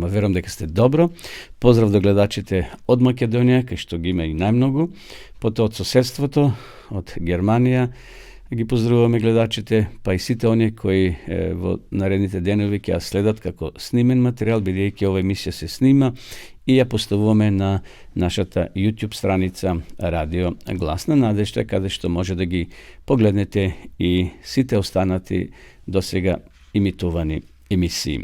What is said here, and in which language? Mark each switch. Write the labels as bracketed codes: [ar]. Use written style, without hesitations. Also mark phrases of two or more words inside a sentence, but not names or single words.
[sr] Verujem da ste dobro. [mk] Поздрав до гледачите од Македоније, кај што ги има и најмного. Потом од соседството, од Германија, ги поздравуваме гледачите, па и сите оне који во naredните денови ќе следат како снимен материјал, бидејќи ова емисија се снима и ја поставуваме на нашата YouTube страница Радио Гласна надежда, каде што може да ги погледнете и сите останати до сега имитувани емисии.